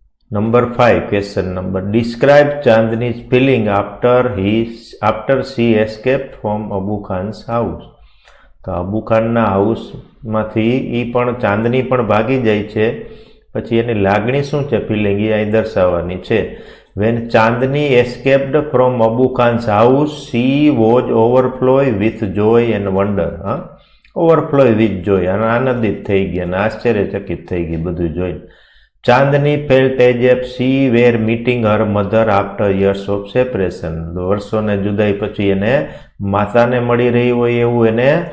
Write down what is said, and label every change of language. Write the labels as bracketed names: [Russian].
[English] Number 5 question number, describe Chandni's feeling after she escape from Abu Khan's house. [Gujarati] તો અબુ ખાનના હાઉસમાંથી એ પણ ચાંદની પણ ભાગી જાય છે, પછી એની લાગણી શું છે, ફિલિંગ, એ અહીં દર્શાવવાની છે. [English] When Chandni escaped from Abu Khan's house, she was overflowing with joy and wonder. Overflow with joy. [Gujarati] અને આનંદિત થઈ ગઈ અને આશ્ચર્યચકિત થઈ ગઈ બધું જોઈને. [English] Chandni felt as if she were meeting her mother after years of separation. [Gujarati] વર્ષોને જુદાઈ પછી એને માતાને મળી રહી હોય એવું એને